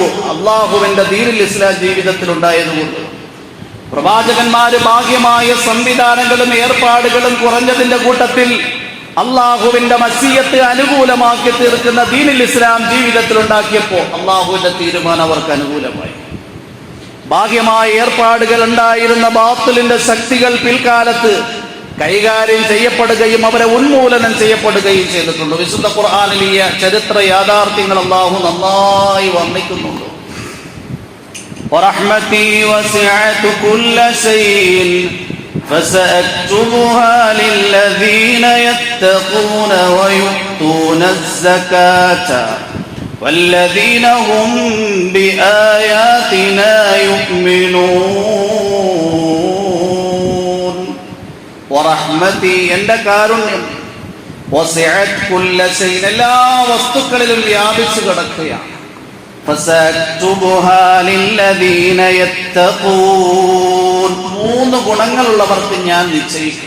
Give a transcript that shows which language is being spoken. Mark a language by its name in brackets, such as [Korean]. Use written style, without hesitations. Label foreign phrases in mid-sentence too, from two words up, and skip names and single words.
[Malayalam] അല്ലാഹുവിന്റെ [Arabic] دين الإسلام [Malayalam] ജീവിതത്തിൽ ഉണ്ടായതുകൊണ്ട് പ്രവാചകന്മാര് ഭാഗ്യമായ സംവിധാനങ്ങളും ഏർപ്പാടുകളും കുറഞ്ഞതിന്റെ കൂട്ടത്തിൽ അല്ലാഹുവിന്റെ മശിയത്ത് അനുകൂലമാക്കി തീർക്കുന്ന [Arabic] دين الإسلام [Malayalam] ജീവിതത്തിൽ ഉണ്ടാക്കിയപ്പോൾ അല്ലാഹുവിന്റെ തീരുമാനം അവർക്ക് അനുകൂലമായി. ഭാഗ്യമായ ഏർപ്പാടുകൾ ഉണ്ടായിരുന്ന ബാത്തിലിന്റെ ശക്തികൾ പിൽക്കാലത്ത് കൈകാര്യം ചെയ്യപ്പെടുകയും അവരെ ഉന്മൂലനം ചെയ്യപ്പെടുകയും ചെയ്തിട്ടുണ്ട്. വിശുദ്ധ ഖുർആനിൽ ഈ ചരിത്ര യാഥാർത്ഥ്യങ്ങൾ അല്ലാഹു നന്നായി വർണ്ണിക്കുന്നുണ്ട്. [Arabic] وَرَحْمَتِي وَسِعَتْ كُلَّ شَيْءٍ فَسَأَكْتُبُهَا لِلَّذِينَ يَتَّقُونَ وَيُؤْتُونَ الزَّكَاةَ وَالَّذِينَ هُمْ بِآيَاتِنَا يُؤْمِنُونَ. [Malayalam] വറഹ്മതി, എന്റെ കാരുണ്യം, [Arabic] وسعت كل شيء, [Malayalam] എല്ലാ വസ്തുക്കളിലും വ്യാപിച്ചു കിടക്കുകയാണ്. [Arabic] فسأكتبها للذين يتقون, [Malayalam] 3 ഗുണങ്ങളുള്ളവർക്ക് ഞാൻ നിശ്ചയിക്കും.